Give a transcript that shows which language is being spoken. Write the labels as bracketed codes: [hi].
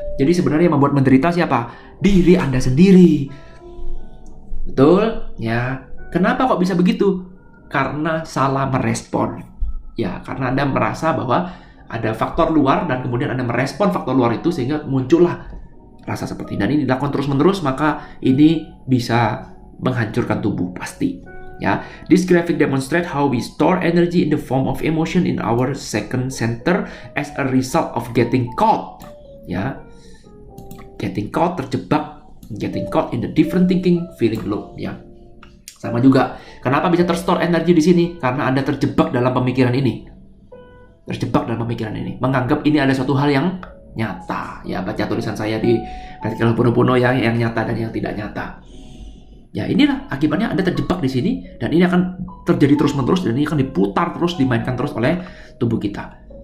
[id] Jadi sebenarnya yang membuat menderita siapa? Diri Anda sendiri. Betul? Ya. Kenapa kok bisa begitu? karena salah merespon. Ya, karena Anda merasa bahwa ada faktor luar dan kemudian Anda merespon faktor luar itu sehingga muncullah rasa seperti ini. Dan ini dilakukan terus-menerus, maka ini bisa menghancurkan tubuh pasti. [en] Ya, this graphic demonstrate how we store energy in the form of emotion in our second center as a result of getting caught. Ya, getting caught, terjebak, getting caught in the different thinking, feeling low. [id] Ya, sama juga. Kenapa bisa terstore energi di sini? Karena Anda terjebak dalam pemikiran ini. Terjebak dalam pemikiran ini, menganggap ini ada suatu hal yang nyata. Ya, baca tulisan saya di Practical Ho'oponopono yang nyata dan yang tidak nyata. Ya, inilah akibatnya Anda terjebak di sini, dan ini akan terjadi terus-menerus, dan ini akan diputar terus, dimainkan terus oleh tubuh kita.